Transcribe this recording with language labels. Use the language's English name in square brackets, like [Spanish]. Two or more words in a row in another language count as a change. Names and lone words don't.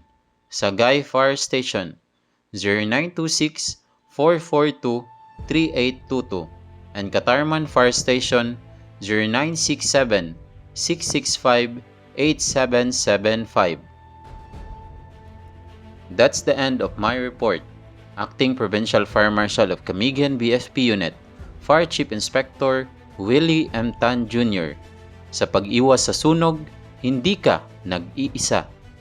[English] Sagay Fire Station 0926-442-3822 and Katarman Fire Station 0967-665-8775. That's the end of my report. Acting Provincial Fire Marshal of Camiguin BFP Unit, Fire Chief Inspector Willie M. Tan Jr. [Filipino] Sa pag-iwas sa sunog, hindi ka nag-iisa.